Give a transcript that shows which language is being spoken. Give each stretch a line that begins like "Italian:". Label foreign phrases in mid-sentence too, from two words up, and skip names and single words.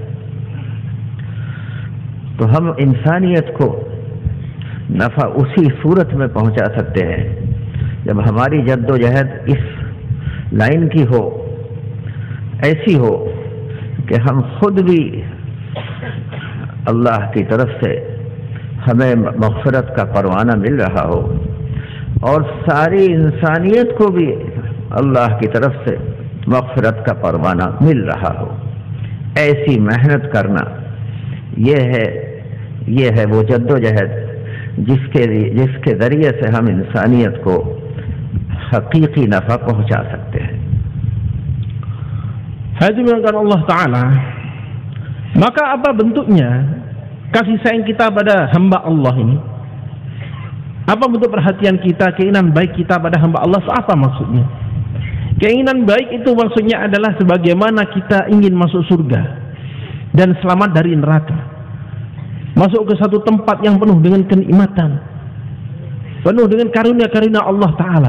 Urdu: تو ہم انسانیت کو نفع اسی صورت میں پہنچا سکتے ہیں جب ہماری جدوجہد اس لائن کی ہو، ایسی ہو کہ ہم خود بھی اللہ کی طرف سے ہمیں مغفرت کا پروانہ مل رہا ہو اور ساری انسانیت کو بھی اللہ کی طرف سے مغفرت کا پروانہ مل رہا ہو. ایسی محنت کرنا، یہ ہے وہ جدوجہد جس کے ذریعے سے ہم انسانیت کو حقیقی نفع پہنچا سکتے ہیں.
Indonesian: Hadirin
Arabic: الله تعالى,
Indonesian: maka apa bentuknya kasih sayang kita pada hamba Allah ini? Apa bentuk perhatian kita, keinginan baik kita pada hamba Allah? Apa maksudnya? Keinginan baik itu maksudnya adalah sebagaimana kita ingin masuk surga dan selamat dari neraka, masuk ke satu tempat yang penuh dengan kenikmatan, penuh dengan karunia-karunia
Arabic: الله تعالى.